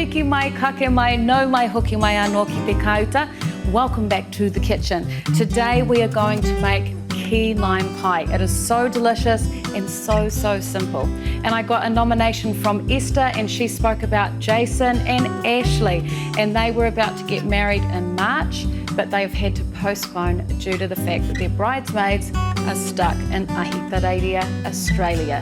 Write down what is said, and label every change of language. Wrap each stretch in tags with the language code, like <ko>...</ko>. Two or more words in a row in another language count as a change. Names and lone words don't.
<mi>mai, kake mai, no mai hoki mai anō ki te kauta.</mi> <en>Welcome back to the kitchen. Today we are going to make key lime pie. It is so delicious and so simple. And I got a nomination from Esther, and she spoke about Jason and Ashley, and they were about to get married in March, but they've had to postpone due to the fact that their bridesmaids are stuck in Ahitereiria, Australia.</en>